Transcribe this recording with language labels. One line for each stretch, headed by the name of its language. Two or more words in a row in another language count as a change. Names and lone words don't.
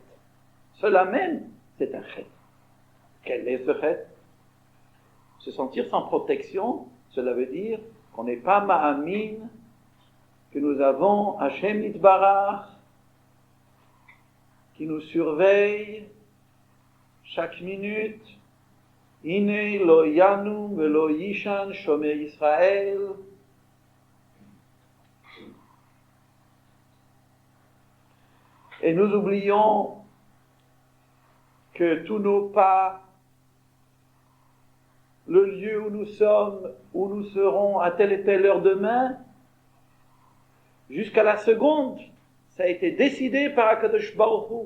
French: Cela même, c'est un fait. Quel est ce fait? Se sentir sans protection, cela veut dire qu'on n'est pas ma'amin, que nous avons
Hebrew: השם יתברך,
French: qui nous surveille chaque minute.
Hebrew: הנה לא ינום ולא יישן שומר ישראל.
French: Et nous oublions que tous nos pas, le lieu où nous sommes, où nous serons à telle et telle heure demain, jusqu'à la seconde, ça a été décidé par
Hebrew: הקדוש ברוך הוא.